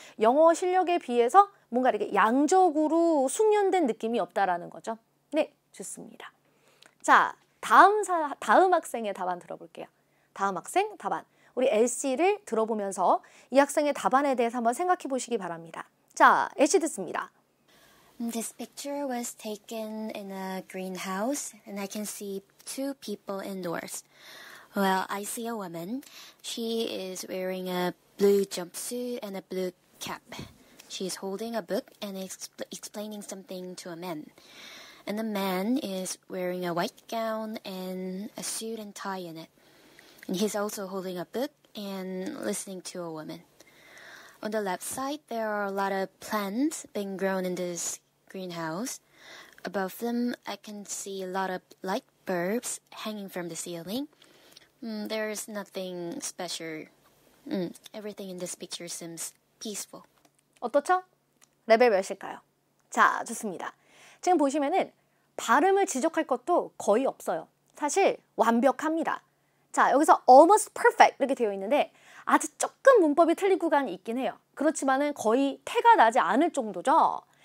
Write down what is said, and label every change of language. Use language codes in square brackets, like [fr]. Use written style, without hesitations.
[ko] 영어 실력에 비해서 뭔가 이렇게 양적으로 숙련된 느낌이 없다라는 거죠. 네, 좋습니다. 자, 다음 학생의 답안 들어볼게요. 다음 학생 답안. 우리 LC를 들어보면서 이 학생의 답안에 대해서 한번 생각해 보시기 바랍니다. 자, LC 듣습니다. [en] This picture was taken in a greenhouse and I can see two people indoors. Well, I see a woman. She is wearing a blue jumpsuit and a blue cap. She's holding a book and explaining something to a man. And the man is wearing a white gown and a suit and tie in it. And he's also holding a book and listening to a woman. On the left side, there are a lot of plants being grown in this greenhouse. Above them, I can see a lot of light bulbs hanging from the ceiling. There's nothing special. Everything in this picture seems peaceful. [ko] 어떻죠? 레벨 몇일까요? 자, 좋습니다. 지금 보시면은 발음을 지적할 것도 거의 없어요. 사실 완벽합니다. 자, 여기서 [en] almost perfect [ko] 이렇게 되어 있는데 아주 조금 문법이 틀린 구간이 있긴 해요. 그렇지만은 거의 태가 나지 않을 정도죠.